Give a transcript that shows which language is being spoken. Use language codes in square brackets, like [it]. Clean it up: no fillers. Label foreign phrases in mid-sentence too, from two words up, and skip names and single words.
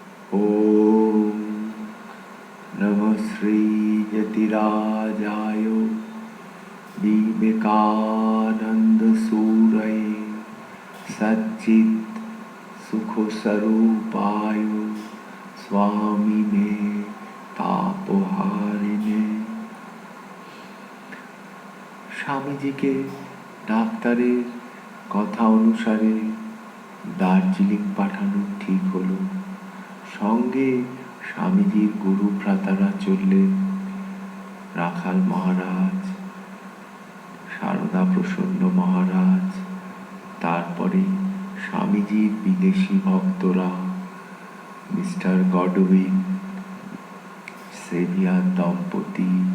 [sa] ओम नमः श्री यतिराजाय विवेकानंद सूरये सच्चित् सुख स्वरूपाय स्वामिने तापहारिणे। [bn] স্বামীজিকে ডাক্তারের কথা অনুসারে দার্জিলিং পাঠানো ঠিক হলো। সঙ্গে স্বামীজির গুরু ভ্রাতারা চললেন, রাখাল মহারাজ, সারদা প্রসন্ন মহারাজ, তারপরে স্বামীজির বিদেশি ভক্তরা, মিস্টার গডউইন, সেভিয়ার দম্পতি,